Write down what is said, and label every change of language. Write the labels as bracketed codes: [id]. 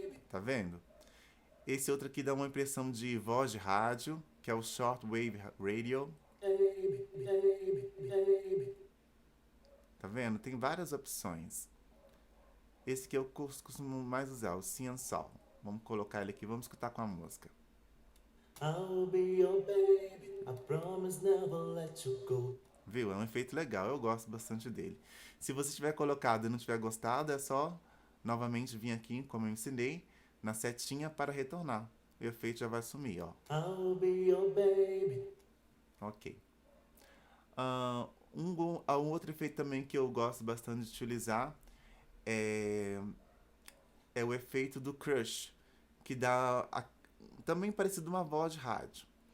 [pt] Tá vendo? Esse outro aqui dá uma impressão de voz de rádio, que é o Shortwave Radio. Tá vendo? Tem várias opções. Esse que eu costumo mais usar, o See and Saw. Vamos colocar ele aqui, vamos escutar com a música. [en] I'll be your baby, I promise never let you go. [pt] Viu? É um efeito legal, eu gosto bastante dele. Se você tiver colocado e não tiver gostado, é só novamente vir aqui, como eu ensinei, na setinha para retornar. O efeito já vai sumir, ó. [en] I'll be your baby. [pt] Ok. Um outro efeito também que eu gosto bastante de utilizar é o efeito do Crush, que dá também parecido uma voz de rádio.